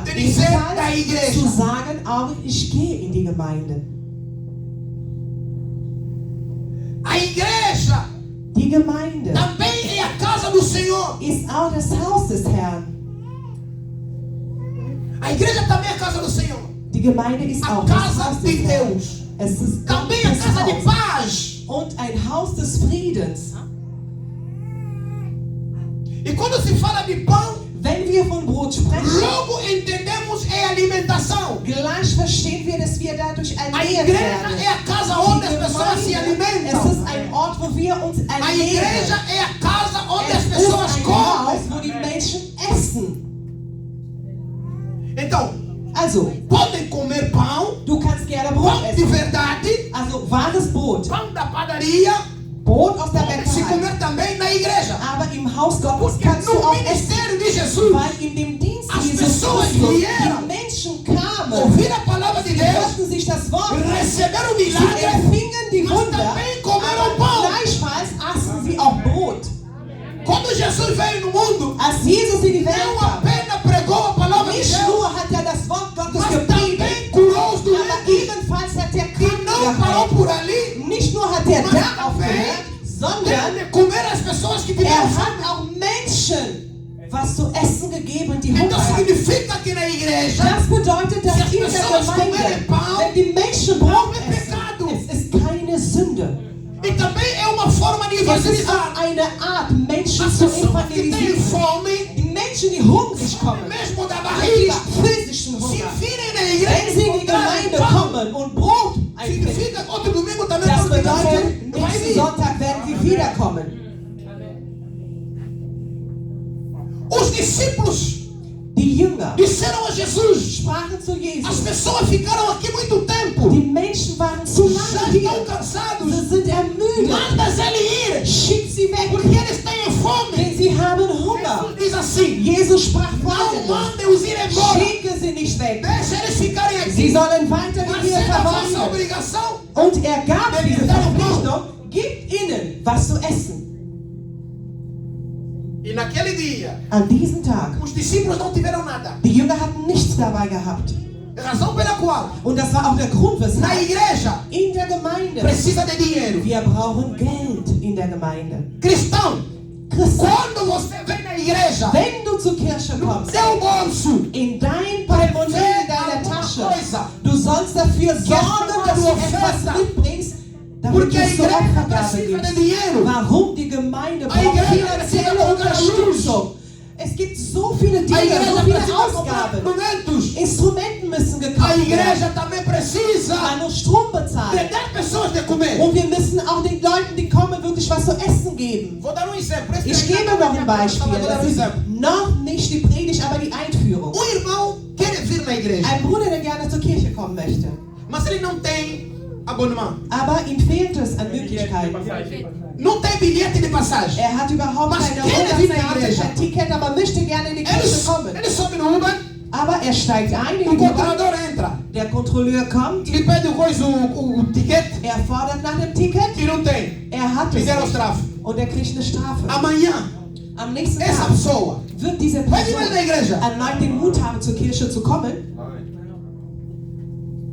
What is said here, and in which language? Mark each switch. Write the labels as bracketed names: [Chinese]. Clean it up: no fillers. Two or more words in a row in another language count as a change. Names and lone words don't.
[Portuguese] de dizer da [German] ebenfalls [Portuguese] igreja. [German] zu sagen, auch ich gehe in die Gemeinde. [Portuguese] A igreja [German] Die Gemeinde [Portuguese] também é a casa do Senhor. [German] ist auch das Haus des Herrn. [Portuguese] A igreja também é a casa do Senhor. [German] Die Gemeinde ist [Portuguese] A [German] auch das [Portuguese] casa [German] Haus [Portuguese] de [German] des Herrn. [Portuguese] Deus. [German] Es ist [Portuguese] Também a [German] Gottes [Portuguese] casa de [German] Haus [Portuguese] paz. [German] und ein Haus des Friedens. [Portuguese] E quando se fala de pão, [German] Wenn wir von Brot sprechen, [Portuguese] logo entendemos é alimentação. [German] gleich verstehen wir, dass wir dadurch [Portuguese] A [German] ernährt [Portuguese] igreja [German] werden. [Portuguese] é a casa onde as pessoas se [German] Es [Portuguese] alimentam. [German] ist ein Ort, wo wir uns [Portuguese] A igreja [German] ernähren. [Portuguese] é a casa onde as [German] Es ist [Portuguese] pessoas [German] ein Haus, [Portuguese] comem. [German] wo die Menschen essen. [Portuguese] Então, [German] Also, [Portuguese] podem comer pão, [German] du kannst gerne Brot [Portuguese] pão de [German] essen. [Portuguese] verdade, [German] Also wahres Brot. [Portuguese] pão da padaria, [German] Brot aus der [Portuguese] pode se [German] Bäckerei. [Portuguese] comer também na igreja. [German] Aber im Haus Gottes [Portuguese] Porque [German] kannst du [Portuguese] no [German] auch essen. [Portuguese] ministério de Jesus, [German] Weil in dem Dienst [Portuguese] As [German] Jesus [Portuguese] pessoas [German] Christus [Portuguese] vieram [German] die Menschen kamen, [Portuguese] ouvir a palavra de [German] sie [Portuguese] Deus, [German] hörten sich das Wort, [Portuguese] receberam o [German] sie [Portuguese] milagre, [German] empfingen die [Portuguese] mas [German] Wunder, [Portuguese] também comeram [German] aber [Portuguese] pão. [German] gleichfalls aßen sie auch Brot. [Portuguese] Quando Jesus veio no mundo, [German] Als Jesus in die Welt [Portuguese] não [German] kam, [Portuguese] apenas pregou a palavra de [German] nicht [Portuguese] Deus, [German] nur hat er das Wort Gottes [Portuguese] mas [German] gepredigt, [Portuguese] também curou os [German] aber [Portuguese] doentes. [German] ebenfalls hat er [Portuguese] E [German] Kranken [Portuguese] não parou [German] geheilt. [Portuguese] por ali, [German] Nicht nur hat er [Portuguese] mas [German] da [Portuguese] também [German] aufgehört, sondern [Portuguese] deu de comer as pessoas que [German] er [Portuguese] tiveram fome. [German] hat auch Menschen was zu essen gegeben, die Hunger [Portuguese] Então [German] hatten. [Portuguese] significa que na igreja, [German] Das bedeutet, dass [Portuguese] Se as [German] in der [Portuguese] pessoas [German] Gemeinde, [Portuguese] comerem pão, [German] wenn die Menschen Brot [Portuguese] não é [German] essen, [Portuguese] pecado. [German] es ist keine Sünde. [Portuguese] E também é uma forma de [German] Es ist [Portuguese] evangelizar. [German] auch eine Art, Menschen [Portuguese] As [German] zu [Portuguese] pessoas que têm [German] evangelisieren. [Portuguese] fome, [German] Die Menschen, die hungrig kommen, [Portuguese] mesmo da [German] die [Portuguese] barriga, [German] physischen [Portuguese] se [German] Hunger, [Portuguese] virem na [German] wenn [Portuguese] igreja [German] sie [Portuguese] e [German] in die [Portuguese] encontrarem [German] Gemeinde [Portuguese] pão, [German] kommen und Brot einfinden, [Portuguese] significa que outro domingo também [German] das [Portuguese] vão vir. [German] bedeutet, [Portuguese] Vai [German] nächsten [Portuguese] vir. [German] Sonntag werden sie wiederkommen. [Portuguese] Os discípulos [German] Die Jünger [Portuguese] disseram a Jesus: [German] sprachen zu [Portuguese] as [German] Jesus. [Portuguese] pessoas ficaram aqui muito tempo, [German] Die Menschen waren zu [Portuguese] já [German] lange [Portuguese] estão [German] hier. [Portuguese] cansados. [German] Sie sind ermüdet. [Portuguese] Mandas ele ir, [German] Schick sie weg, [Portuguese] porque eles têm fome. [German] denn sie haben Hunger. [Portuguese] Jesus diz assim: [German] Jesus sprach [Portuguese] não [German] folgendes: [Portuguese] mandem-os ir embora, [German] Schicke sie nicht weg. [Portuguese] deixa eles ficarem [German] Sie [Portuguese] aqui. [German] sollen weiterhin [Portuguese] Mas [German] hier [Portuguese] é a vossa [German] verweilen. [Portuguese] obrigação. [German] Und er gab diese Verpflichtung, gib ihnen was zu essen. [Portuguese] E naquele dia, [German] An diesem Tag, [Portuguese] os discípulos não tiveram nada. [German] die Jünger hatten nichts dabei gehabt. [Portuguese] Razão pela qual [German] Und das war auch der Grund, [Portuguese] na [German] weshalb [Portuguese] igreja [German] in der Gemeinde, [Portuguese] precisa de dinheiro. [German] wir brauchen Geld in der Gemeinde. [Portuguese] Cristão, [German] Christen, [Portuguese] quando você vem na igreja, [German] wenn du zur Kirche kommst, [Portuguese] seu bolso [German] in dein Portemonnaie, in deiner Tasche, du sollst dafür sorgen, dass du etwas mitbringst, damit [Portuguese] porque a [German] du zur [Portuguese] igreja [German] Opfergabe [Portuguese] precisa de [German] gibst. [Portuguese] dinheiro. [German] Warum die Gemeinde braucht [Portuguese] Igreja [German] finanzielle [Portuguese] precisa pagar a luz. [German] Unterstützung? Es gibt so viele [Portuguese] A [German] Dinge, [Portuguese] igreja [German] so viele [Portuguese] precisa comprar [German] Ausgaben. [Portuguese] instrumentos. [German] Instrumenten müssen [Portuguese] A [German] gekauft werden. [Portuguese] igreja também precisa [German] Man muss Strom [Portuguese] de [German] bezahlen. [Portuguese] dar pessoas de comer. [German] Und wir müssen auch den Leuten, die kommen, wirklich was zu essen geben. [Portuguese] Vou dar exemplo. Esse [German] Ich [Portuguese] aí [German] gebe [Portuguese] não [German] noch [Portuguese] é [German] ein [Portuguese] minha [German] Beispiel. [Portuguese] palavra, vou dar [German] Das ist [Portuguese] exemplo. [German] noch nicht die Predigt, aber die Einführung. [Portuguese] Irmão quer vir na igreja, [German] Ein Bruder, der gerne zur Kirche kommen möchte. [Portuguese] mas ele não tem abonnement. [German] Aber ihm fehlt es an Möglichkeiten. [Portuguese] Não tem bilhete de passagem. [German] Er hat überhaupt Was keine kennen Sie in der Monatskarte, Igreja? kein Ticket, aber möchte gerne in die Kirche kommen. [Portuguese] Ele sobe no Uber, [German] Aber er steigt ein in [Portuguese] o [German] die Bahn, [Portuguese] controlador entra. [German] der Kontrolleur kommt, [Portuguese] Ele pede o ticket [German] er fordert nach dem Ticket, [Portuguese] e não tem. [German] er hat es [Portuguese] Fizeram os [German] nicht. [Portuguese] tráficos. [German] Und er kriegt eine Strafe. [Portuguese] Amanhã, [German] Am nächsten [Portuguese] essa [German] Tag [Portuguese] pessoa [German] wird diese [Portuguese] vai vir mais na [German] Person [Portuguese] igreja. [German] erneut den Mut haben, zur Kirche zu kommen.